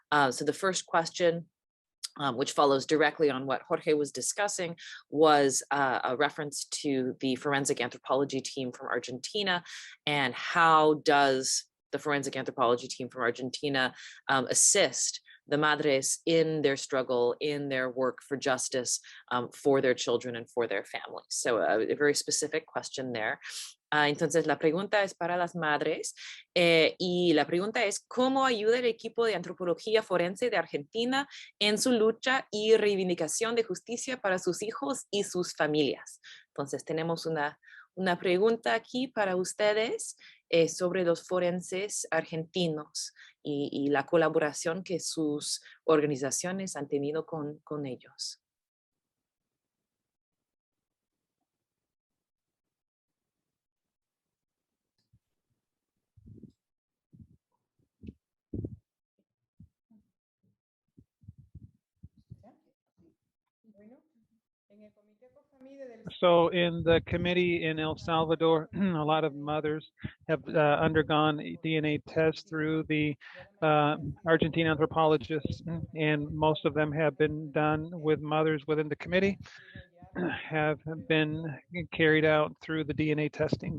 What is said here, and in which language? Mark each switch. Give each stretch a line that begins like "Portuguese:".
English: So the first question, which follows directly on what Jorge was discussing, was a reference to the forensic anthropology team from Argentina, and how does the forensic anthropology team from Argentina assist the madres in their struggle, in their work for justice for their children and for their families. So a very specific question there.
Spanish: Entonces, la pregunta es para las madres y la pregunta es, ¿cómo ayuda el equipo de antropología forense de Argentina en su lucha y reivindicación de justicia para sus hijos y sus familias? Entonces, tenemos una pregunta aquí para ustedes sobre los forenses argentinos y la colaboración que sus organizaciones han tenido con ellos. Bueno, en el comité por familia del
English: So in the committee in El Salvador, a lot of mothers have undergone DNA tests through the Argentine anthropologists, and most of them have been done with mothers within the committee, have been carried out through the DNA testing.